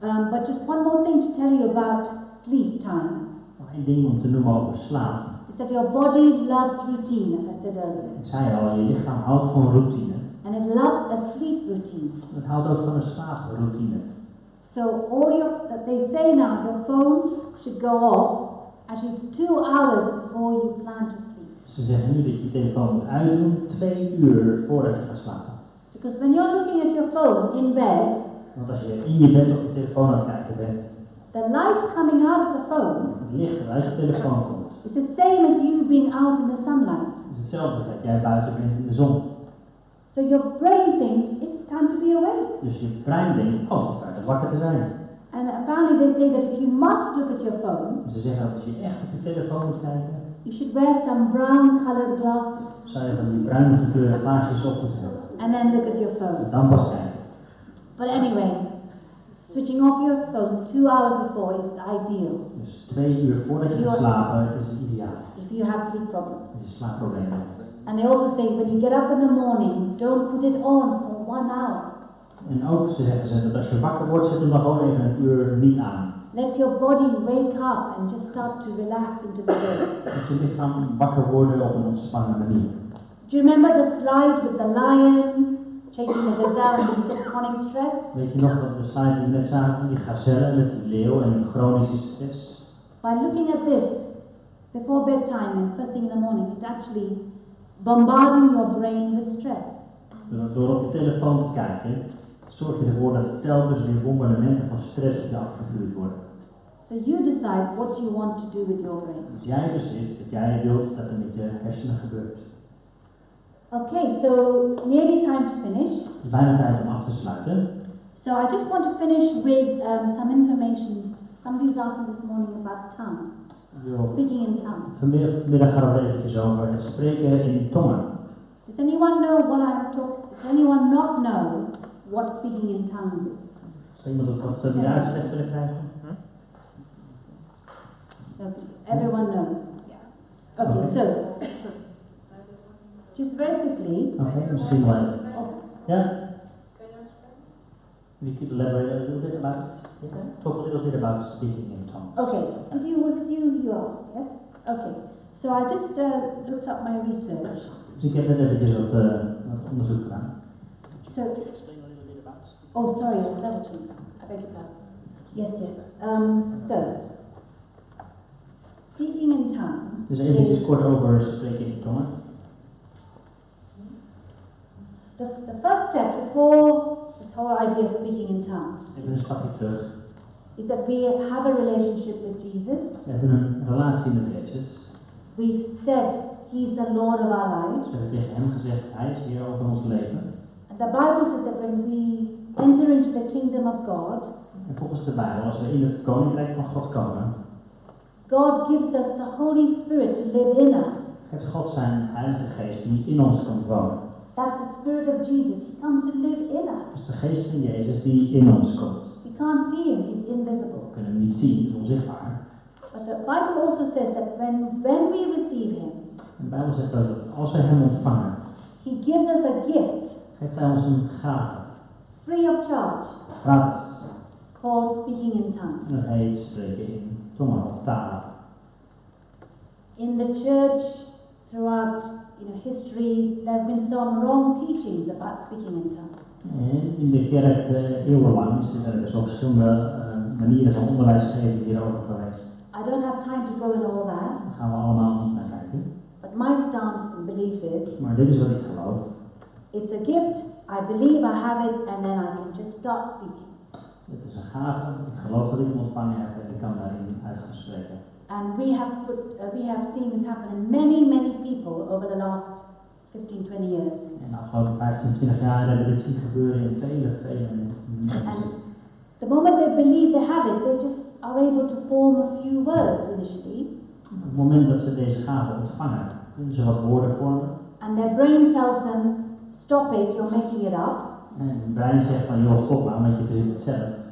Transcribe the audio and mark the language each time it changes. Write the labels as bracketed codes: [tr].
[en] But just one more thing to tell you about sleep time. [nl] Nog één ding om te noemen over slaap. [en] Is that your body loves routine, as I said earlier. [nl] Ik zei al, je lichaam houdt van routine. [en] And it loves a sleep routine. [nl] Het houdt ook van een slaaproutine. [en] So that they say now, your phone should go off actually it's 2 hours before you plan to sleep. [nl] Ze zeggen nu dat je je telefoon moet uitdoen 2 uur voordat je gaat slapen. [en] Because when you're looking at your phone in bed, [nl] Want als je in je bed op je telefoon aan het kijken bent, [en] the light coming out of the phone [nl] het licht dat uit je telefoon komt, [en] is the same as you being out in the sunlight. [nl] is hetzelfde als dat jij buiten bent in de zon. [en] So your brain thinks it's time to be awake. [nl] Dus je brein denkt, oh, het is tijd om wakker te zijn. [en] And apparently they say that if you must look at your phone, [nl] En ze zeggen dat als je echt op je telefoon moet kijken, [en] you should wear some brown colored glasses [nl] zou je van die bruine gekleurde glaasjes op moeten zetten. [en] and then look at your phone. [nl] En dan pas kijken. [en] But anyway, switching off your phone 2 hours before is ideal [nl] Dus 2 uur voordat je gaat slapen is het ideaal. [en] if you have sleep problems. [nl] Als je slaapproblemen hebt. [en] And they also say when you get up in the morning, don't put it on for 1 hour. [nl] En ook zeggen ze dat als je wakker wordt, zet hem dan gewoon even 1 uur niet aan. [en] Let your body wake up and just start to relax into the day. [nl] Dat je lichaam wakker worden op een ontspannen manier. [en] Do you remember the slide with the lion chasing the gazelle and the chronic stress? [nl] Weet je nog dat de slide die we net zagen van die gazelle met die leeuw en die chronische stress? [en] By looking at this before bedtime and first thing in the morning, it's actually bombarding your brain with stress. [nl] Door op je telefoon te kijken, zorg je ervoor dat er telkens weer bombardementen van stress op je afgevuurd worden. [en] So you decide what you want to do with your brain. [nl] Dus jij beslist wat jij wilt dat er met je hersenen gebeurt. [en] Okay, so nearly time to finish. [nl] Het is bijna tijd om af te sluiten. [en] So I just want to finish with some information. Somebody was asking this morning about tongues, speaking in tongues. [nl] Vanmiddag gaat het eventjes over het spreken in tongen. [en] Does anyone know what I'm talking? Does anyone not know what speaking in tongues is? [nl] Zou iemand dat weer uitgelegd willen krijgen? [en] Okay, everyone knows. Okay, so just very quickly. [nl] Oké, misschien wel even. Oh, Ja? [en] We could elaborate a little bit about it. Talk a little bit about speaking in tongues. okay, was it you asked? Yes. Okay. So I just looked up my research. [nl] Dus ik heb net eventjes wat onderzoek gedaan. [en] So. Oh, sorry, I said it. I beg your pardon. Yes, yes. So speaking in tongues. [nl] Dus eventjes kort over spreken in tongen. [en] The first step before whole idea of speaking in tongues, [nl] Even een stapje terug. [en] is that we have a relationship with Jesus. [nl] We hebben een relatie met Jezus. [en] We've said He's the Lord of our lives. [nl] We hebben tegen hem gezegd, hij is Heer over ons leven. [en] And the Bible says that when we enter into the kingdom of God, [nl] En volgens de Bijbel, als we in het koninkrijk van God komen, [en] God gives us the Holy Spirit to live in us. [nl] geeft God zijn Heilige Geest die in ons komt wonen. [en] That's the Spirit of Jesus. He comes to live in us. [nl] Dat is de Geest van Jezus die in ons komt. [en] We can't see Him. He's invisible. [nl] We kunnen hem niet zien, het is onzichtbaar. [en] But the Bible also says that when we receive Him, [nl] De Bijbel zegt dat als wij hem ontvangen, [en] He gives us a gift, [nl] geeft hij ons een gave, [en] free of charge, [nl] gratis. [en] called speaking in [nl] En [en] tongues. [nl] dat heet spreken in tongen of talen. [en] In the church, throughout history, there have been some wrong teachings about speaking in tongues. [nl] En in de kerk eeuwenlang is er dus ook verschillende manieren van onderwijs geven hierover geweest. [en] I don't have time to go in all that, [nl] Daar gaan we allemaal niet naar kijken. [en] but my stance and belief is, [nl] Maar dit is wat ik geloof. [en] it's a gift, I believe I have it, and then I can just start speaking. [nl] Het is een gave, ik geloof dat ik hem ontvangen heb en ik kan daarin uit gaan spreken. [en] And we have seen this happen in many people over the last 15, 20 years. [nl] En de afgelopen 15, 20 jaar hebben we dit zien gebeuren in vele mensen. [en] And the moment they believe they have it, they just are able to form a few words initially. [nl] Op het moment dat ze deze gave ontvangen, kunnen ze wat woorden vormen. [en] And their brain tells them, stop it, you're making it up. [nl] En het brein zegt van, joh, stop maar, want je verzint het zelf.